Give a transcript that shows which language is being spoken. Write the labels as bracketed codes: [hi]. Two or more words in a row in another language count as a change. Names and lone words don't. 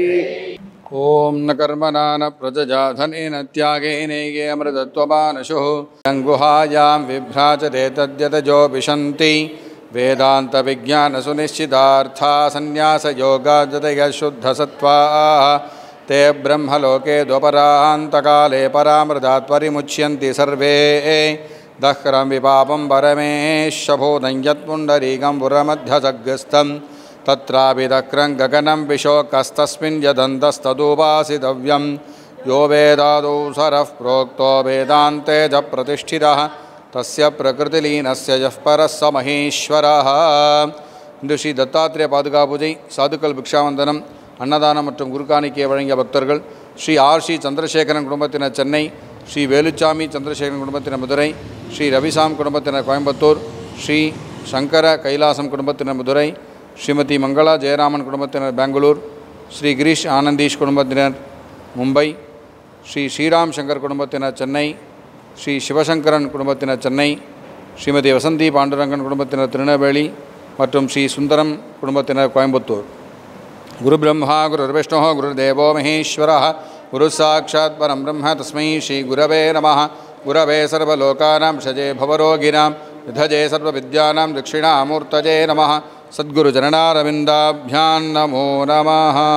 [sa] ॐ न कर्मणा न प्रजा धनेन त्यागेनैके अमृतत्वमानशुः सङ्गुहायाम् विभ्राजते तद्यतयो विशन्ति वेदान्त विज्ञान சுனிश्चितार्था संन्यास योगाद्यतयः शुद्ध सत्त्वाः ते ब्रह्मलोके द्वपरान्तकाले परामृतात् परिमुच्यन्ति सर्वे दह्रं विपापं परमेशभूतं यत्पुण्डरीकं पुरमध्यसग्रस्थं तत्रापि दक्रं गगनं विशोकस्तस्मिन् यदन्तस्तदुपासितव्यं यो वेदादौ सरः प्रोक्तो वेदान्ते च प्रतिष्ठितः तस्य प्रकृतिलीनस्य यः परः स महेश्वरः. [ta] இன்று ஸ்ரீ தத்தாத்திரேய பாதுகா பூஜை, சாதுக்கள் பிக்ஷாவந்தனம், அன்னதானம் மற்றும் குருகாணிக்கையை வழங்கிய பக்தர்கள் ஸ்ரீ ஆர்.சி. சந்திரசேகரன் குடும்பத்தினர் சென்னை, ஸ்ரீ வேலுச்சாமி சந்திரசேகரன் குடும்பத்தினர் மதுரை, ஸ்ரீ ரவிசாம் குடும்பத்தினர் கோயம்புத்தூர், ஸ்ரீ சங்கர கைலாசம் குடும்பத்தினர் மதுரை, ஸ்ரீமதி மங்களா ஜெயராமன் குடும்பத்தினர் பெங்களூர், ஸ்ரீ கிரீஷ் ஆனந்தீஷ் குடும்பத்தினர் மும்பை, ஸ்ரீ ஸ்ரீராம் சங்கர் குடும்பத்தினர் சென்னை, ஸ்ரீ சிவசங்கரன் குடும்பத்தினர் சென்னை, ஸ்ரீமதி வசந்தி பாண்டுரங்கன் குடும்பத்தினர் திருநெல்வேலி மற்றும் ஸ்ரீ சுந்தரம் குடும்பத்தினர் கோயம்புத்தூர். [sa] गुरु ब्रह्मा गुरु विष्णु गुरुदेवो महेश्वरः गुरु साक्षात् परं ब्रह्म तस्मै श्री गुरवे नमः. गुरवे सर्वलोकानां भिषजे भवरोगिणाम् निधये सर्वविद्यानां दक्षिणामूर्तये नमः. सद्गुरु चरणारविन्दाभ्यां नमो नमः.